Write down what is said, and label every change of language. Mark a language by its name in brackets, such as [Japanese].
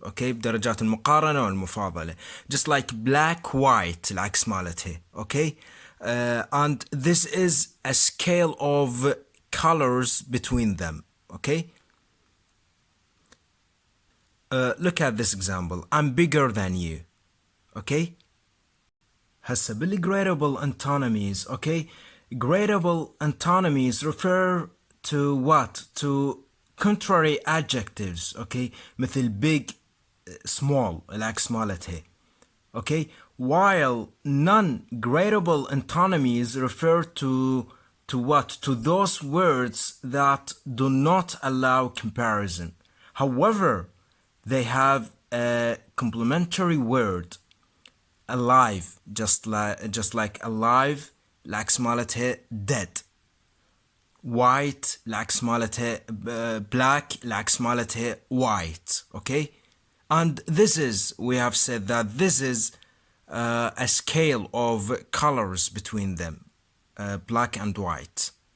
[Arabic] Okay, بدرجات المقارنة والمفاضلة. [English] Just like black, white [Arabic] العكس مالتها. [English] Okay, and this is a scale of colors between them. Okay, look at this example. I'm bigger than you. Okay, [Arabic] هسه بالgradable antonymies. [English] Okay, gradable antonymies refer to what? To contrary adjectives. [Arabic] Okay, مثل big, small العكس مالتها. [English] Okay, while non-gradable antonymies refer to what? To those words that do not allow comparison. However, they have a complementary word. Alive, just like alive [Arabic] العكس مالتها [English] dead. White [Arabic] العكس مالتها [English] black العكس مالتها white. Okay, and this is, we have said that this is a scale of colors between them, black and white.